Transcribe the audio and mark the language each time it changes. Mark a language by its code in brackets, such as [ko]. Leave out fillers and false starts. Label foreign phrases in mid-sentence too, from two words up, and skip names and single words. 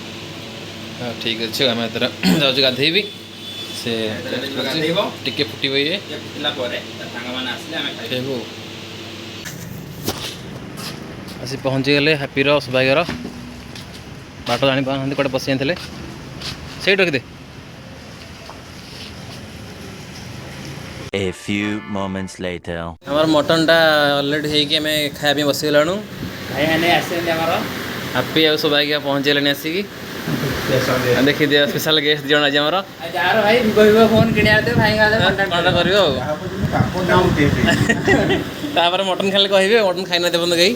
[or] ହଁ ଠିକ୍ ଅଛି ଆମେ ଏଥର ଯାଉଛି ଗାଧେଇବି। ସେ ଗାଧେଇବ ଟିକେ ଫୁଟିବ ଇଏ ଫୁଟିଲା ପରେ ସାଙ୍ଗମାନେ ଆସିଲେ ଆମେ ଖାଇବୁ। ଆସି ପହଞ୍ଚିଗଲେ ହାପିର ସୌଭାଗ୍ୟର। ବାଟ ଜାଣିପାରୁନାହାନ୍ତି କୁଆଡ଼େ ପଶି ଯାଇଥିଲେ। ସେଇଠି ରଖିଦେ। [en] A few moments later. [or] ଆମର ମଟନ୍ଟା ଅଲରେଡ଼ି ହେଇକି ଆମେ ଖାଇବା ପାଇଁ ବସିଗଲାଣୁ। ଭାଇମାନେ ଆସିଛନ୍ତି ଆମର। ହାପି ଆଉ ସୌଭାଗ୍ୟ ପହଞ୍ଚିଗଲେଣି ଆସିକି। ଦେଖିଦିଅ [en] special guest [or] ଦୁଇ ଜଣ ଆଜି ଆମର। ଯାହାର ଭାଇ ଭିଭୋ ଫୋନ୍ କିଣିବାର ଥିବ ଭାଇଙ୍କ କ'ଣଟା କରିବ ଆଉ। ତାପରେ ମଟନ୍ ଖାଇଲେ କହିବେ ମଟନ୍ ଖାଇନଥିବେ ପର୍ଯ୍ୟନ୍ତ କେହି।